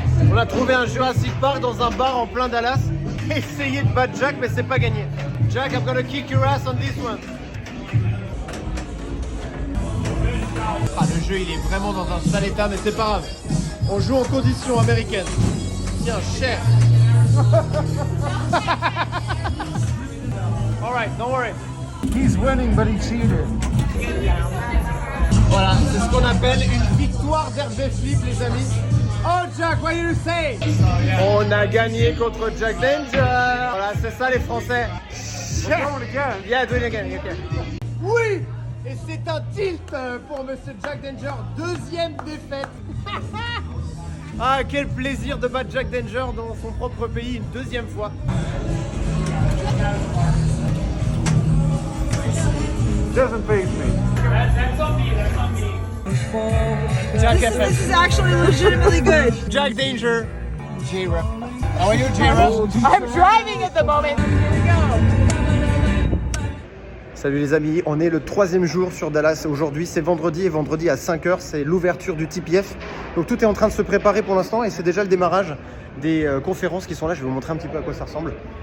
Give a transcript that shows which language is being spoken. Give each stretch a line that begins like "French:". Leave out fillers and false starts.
French: On a trouvé un Jurassic Park dans un bar en plein Dallas. Essayez de battre Jack, mais c'est pas gagné.
English: Jack, I'm gonna kick your ass on this one.
French: Ah, le jeu, il est vraiment dans un sale état, mais c'est pas grave. On joue en conditions américaines. Tiens, cher.
English: Alright, don't worry. He's winning, but he cheated.
French: Voilà, c'est ce qu'on appelle une victoire d'RB Flip, les amis.
English: Oh Jack, what do you say?
French: On a gagné contre
English: Jack Danger.
French: Voilà, c'est ça les Français.
English: Yeah, do it again. Okay.
French: Oui, et c'est un tilt pour Monsieur Jack Danger. Deuxième défaite. Ah, quel plaisir de battre Jack Danger dans son propre pays une deuxième fois.
English: Doesn't faze me. That's on me. That's on me. Jack This is actually legitimately good. Jack Danger. J-Ra. How are you, J-Ra? I'm driving at the moment.
French: Salut les amis, on est le 3e jour sur Dallas. Aujourd'hui c'est vendredi et vendredi à 5h c'est l'ouverture du TPF. Donc tout est en train de se préparer pour l'instant et c'est déjà le démarrage des conférences qui sont là. Je vais vous montrer un petit peu à quoi ça ressemble.